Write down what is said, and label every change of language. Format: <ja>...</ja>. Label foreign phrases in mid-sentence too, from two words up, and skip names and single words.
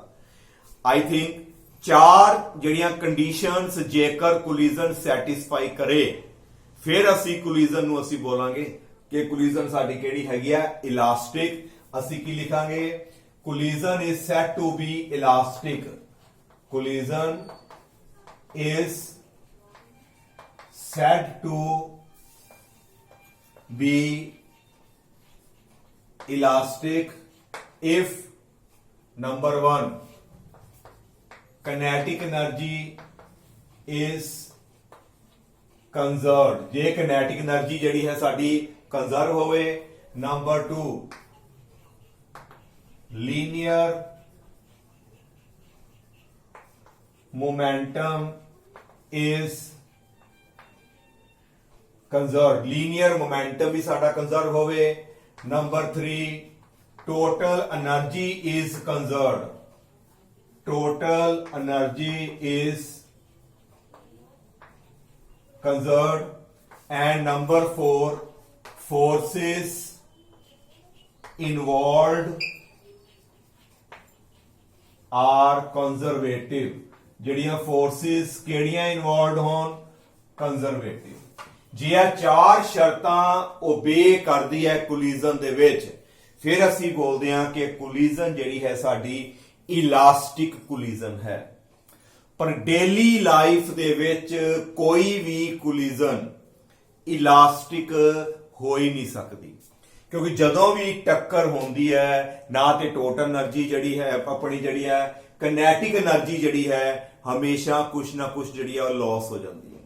<en>I think</en> <pa>ਚਾਰ ਜਿਹੜੀਆਂ ਕੰਡੀਸ਼ਨਸ ਜੇਕਰ ਕੋਲੀਜਨ ਸੈਟੀਸਫਾਈ ਕਰੇ ਫਿਰ ਅਸੀਂ ਕੋਲੀਜਨ ਨੂੰ ਅਸੀਂ ਬੋਲਾਂਗੇ ਕਿ ਕੋਲੀਜਨ ਸਾਡੀ ਕਿਹੜੀ ਹੈਗੀ ਆ, ਇਲਾਸਟਿਕ। ਅਸੀਂ ਕੀ ਲਿਖਾਂਗੇ,</pa> <en>collision is said to be elastic. ਕੋਲੀਜਨ is said to be elastic if number 1 kinetic energy is conserved।</en> <pa>ਜੇ</pa> <en>kinetic energy</en> <pa>ਜਿਹੜੀ ਹੈ ਸਾਡੀ ਕੰਜ਼ਰਵ ਹੋਵੇ।</pa> <en>ਨੰਬਰ 2 linear momentum is conserved। linear momentum</en> <pa>ਵੀ ਸਾਡਾ ਕੰਜ਼ਰਵ ਹੋਵੇ। ਨੰਬਰ 3</pa> <en>total energy is conserved। total energy is conserved। and number 4 forces involved are conservative।</en> <pa>ਜਿਹੜੀਆਂ ਫੋਰਸਿਸ ਕਿਹੜੀਆਂ ਇਨਵੋਲਵਡ ਹੋਣ, ਕੰਜ਼ਰਵੇਟਿਵ। ਜੇ ਇਹ ਚਾਰ ਸ਼ਰਤਾਂ ਓਬੇ ਕਰਦੀ ਹੈ ਕੋਲੀਜਨ ਦੇ ਵਿੱਚ ਫਿਰ ਅਸੀਂ ਬੋਲਦੇ ਹਾਂ ਕਿ ਕੋਲੀਜਨ ਜਿਹੜੀ ਹੈ ਸਾਡੀ</pa> <en>elastic collision</en> <pa>ਹੈ। ਪਰ</pa> <en>daily life</en> <pa>ਦੇ ਵਿੱਚ ਕੋਈ ਵੀ ਕੋਲੀਜਨ ਇਲਾਸਟਿਕ ਹੋ ਹੀ ਨਹੀਂ ਸਕਦੀ, ਕਿਉਂਕਿ ਜਦੋਂ ਵੀ ਟੱਕਰ ਹੁੰਦੀ ਹੈ ਨਾ ਤੇ</pa> <en>total energy</en> <pa>ਜਿਹੜੀ ਹੈ ਆਪਣੀ ਜਿਹੜੀ ਹੈ</pa> <en>kinetic energy</en> <pa>ਜਿਹੜੀ ਹੈ ਹਮੇਸ਼ਾ ਕੁਛ ਨਾ ਕੁਛ ਜਿਹੜੀ ਹੈ ਉਹ ਲਾਸ ਹੋ ਜਾਂਦੀ ਹੈ।</pa>